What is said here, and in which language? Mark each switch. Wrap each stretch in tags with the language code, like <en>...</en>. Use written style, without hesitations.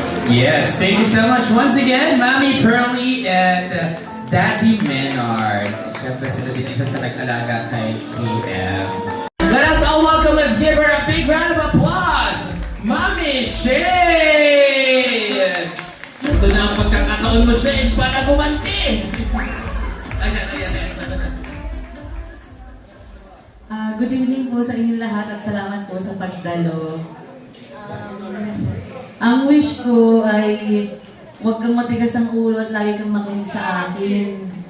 <en>Yes, thank you so much once again, Mami Pearly and Daddy Menard.</en> <tl>Siyempre, sila din siya sa nag-alaga kay KM.</tl> <en>Let us all welcome, let's give her a big round of applause, Mami Shane!</en> <tl>Ito na ang pagkakataon mo, Shane, para gumanti! Ayan.</tl> <en>Good evening</en> <tl>po sa inyong lahat at salamat po sa pagdalo. Ang wish ko ay huwag kang matigas ang ulo at lagi kang makinig sa akin.</tl>